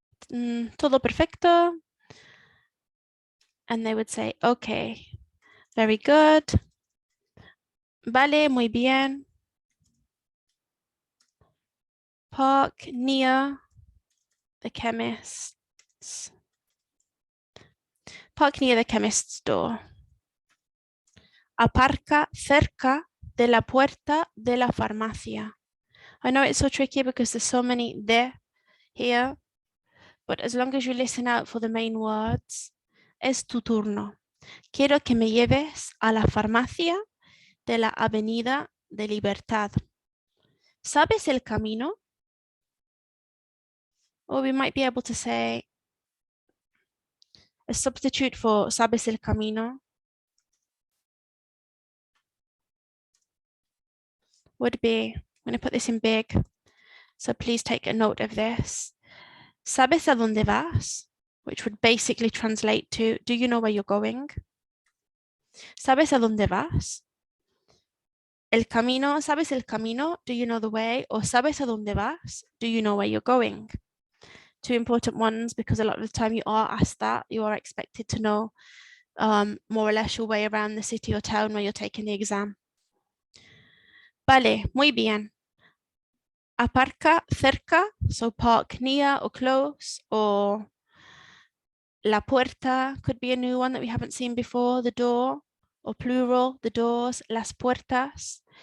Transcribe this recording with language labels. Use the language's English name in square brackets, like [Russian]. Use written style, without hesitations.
[Spanish] Todo perfecto. [English] And they would say, okay, very good. [Spanish] Vale, muy bien. [English] Park near the chemist's. Park near the chemist's door. [Spanish] Aparca cerca de la puerta de la farmacia. [English] I know it's so tricky because there's so many de here, but as long as you listen out for the main words, [Spanish] es tu turno. Quiero que me lleves a la farmacia de la Avenida de Libertad. ¿Sabes el camino? [English] Or we might be able to say a substitute for [Spanish] ¿sabes el camino? [English] Would be, I'm going to put this in big, so please take a note of this. [Spanish] ¿Sabes a dónde vas? [English] Which would basically translate to, do you know where you're going? [Spanish] ¿Sabes a dónde vas? El camino, ¿sabes el camino? [English] Do you know the way? Or [Spanish] ¿sabes a dónde vas? [English] Do you know where you're going? Two important ones, because a lot of the time you are asked that, you are expected to know more or less your way around the city or town where you're taking the exam. [Spanish] Vale, muy bien. Aparca cerca, [English] so park near or close, or la puerta could be a new one that we haven't seen before, the door, or plural, the doors, las puertas.